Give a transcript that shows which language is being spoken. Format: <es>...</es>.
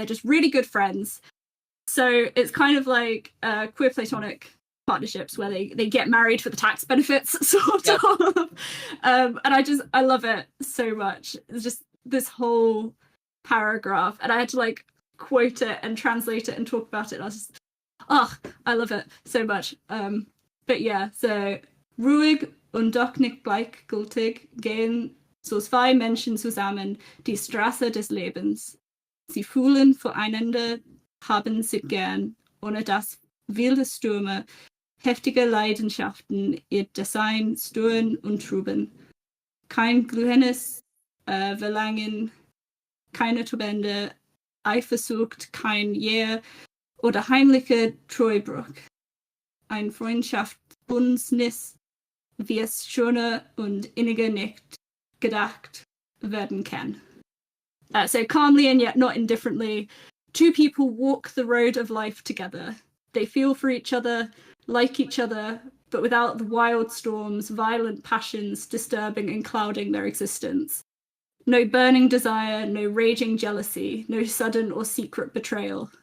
<en>They're just really good friends. So it's kind of like queer platonic partnerships where they get married for the tax benefits, sort of. And I love it so much. It's just this whole paragraph, and I had to like quote it and translate it and talk about it. And I was just, I love it so much. But yeah, so</en> <de>ruhig und doch nicht gleichgültig gehen so zwei Menschen zusammen die Straße des Lebens. Sie fühlen füreinander, haben sich gern, ohne dass wilde Stürme, heftige Leidenschaften ihr Dasein stören und trüben. Kein glühendes Verlangen, keine tobende Eifersucht, kein jäher oder heimlicher Treubruch. Ein Freundschaftsbündnis, wie es schöner und inniger nicht gedacht werden kann.</de> <en>So calmly and yet not indifferently, two people walk the road of life together. They feel for each other, like each other, but without the wild storms, violent passions disturbing and clouding their existence. No burning desire, no raging jealousy, no sudden or secret betrayal.</en>